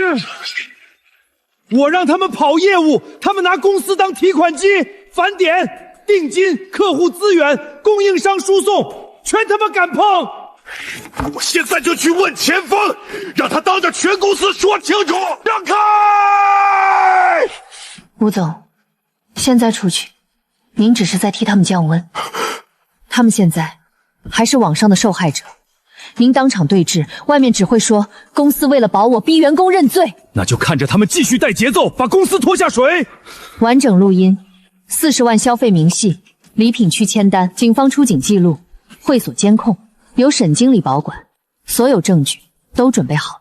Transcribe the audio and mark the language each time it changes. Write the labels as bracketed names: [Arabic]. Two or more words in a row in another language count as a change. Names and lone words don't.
[Chinese] 我讓他們跑業務，他們拿公司當提款機，返點、定金、客戶資源、供應商輸送，全他媽敢碰！我現在就去問錢枫，讓他當着全公司說清楚。讓開！吳總，現在出去，您只是在替他們降溫。他们现在還是網上的受害者，您當場對峙，外面只會說公司為了保我逼員工認罪。那就看着他們繼續帶節奏，把公司拖下水。完整錄音，40萬消費明細，禮品區簽單，警方出警記錄，會所監控，由沈經理保管，所有證據都準備好了。